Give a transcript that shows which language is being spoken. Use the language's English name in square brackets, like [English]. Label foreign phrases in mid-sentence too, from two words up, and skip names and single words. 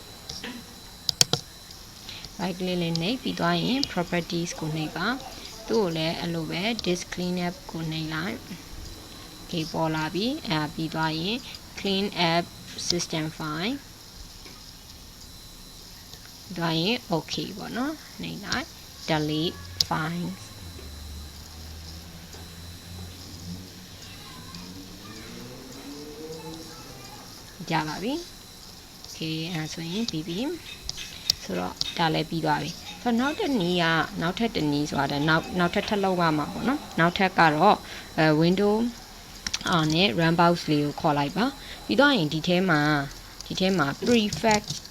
[English] right click [Burmese] လေးနှိပ်ပြီးတော့ရင် properties ကိုနှိပ်ပါသူ့ကိုလည်းအဲ့လိုပဲ [English] disk clean app [Burmese] ကိုနှိပ်လိုက် okay ပေါ်လာပြီပြီးတော့ရင် [English] clean app system file [Burmese] ဒါရင် okay ပေါ့နော်နှိပ်လိုက် delete file ကြပါပြီ okay အဲဆိုရင်ပြီးပြီဆိုတော့ဒါလည်းပြီးသွားပြီဆိုတော့နောက်ထပ်တစ်နည်းဆိုတာနောက်ထပ်လောက်ရမှာပေါ့နော်နောက်ထပ်ကတော့window နဲ့ [English] run box [Burmese] လေးကိုခေါ်လိုက်ပါပြီးတော့ရင်ဒီထဲမှာ prefetch